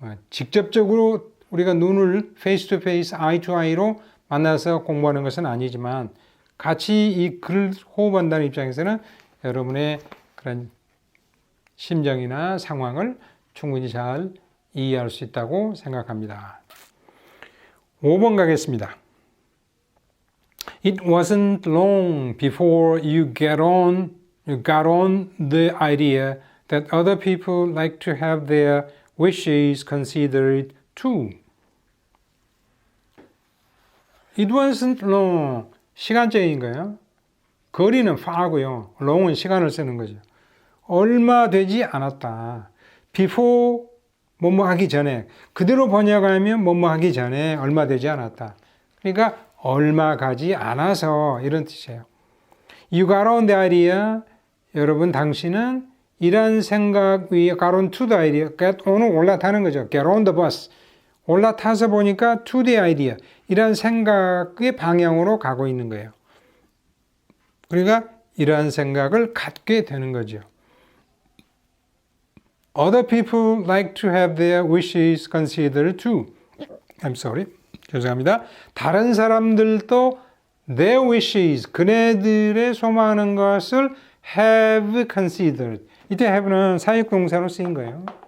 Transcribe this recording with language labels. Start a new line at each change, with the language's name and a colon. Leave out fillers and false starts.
Korean: 직접적으로 우리가 눈을 페이스 투 페이스, 아이 투 아이로 만나서 공부하는 것은 아니지만 같이 이 글을 호흡한다는 입장에서는 여러분의 그런 심정이나 상황을 충분히 잘 이해할 수 있다고 생각합니다. 5번 가겠습니다.
English: It wasn't long before you got on the idea that other people like to have their wishes considered too. It wasn't long.
Korean: 시간적인 거예요. 거리는 far고요. long은 시간을 쓰는 거죠. 얼마 되지 않았다. before 뭐뭐 하기 전에. 그대로 번역하면 뭐뭐 하기 전에 얼마 되지 않았다. 그러니까 얼마 가지 않아서 이런 뜻이에요.
English: You got on the idea.
Korean: 여러분 당신은 이런 생각 위에
English: got on to the idea. get on
Korean: 은 올라타는 거죠.
English: get on the bus.
Korean: 올라타서 보니까
English: to the idea.
Korean: 이런 생각의 방향으로 가고 있는 거예요. 그러니까 이러한 생각을 갖게 되는 거죠.
English: Other people like to have their wishes considered too. I'm sorry.
Korean: 죄송합니다. 다른 사람들도
English: their wishes,
Korean: 그네들의 소망하는 것을
English: have considered.
Korean: 이때 have는 사역동사로 쓰인 거예요.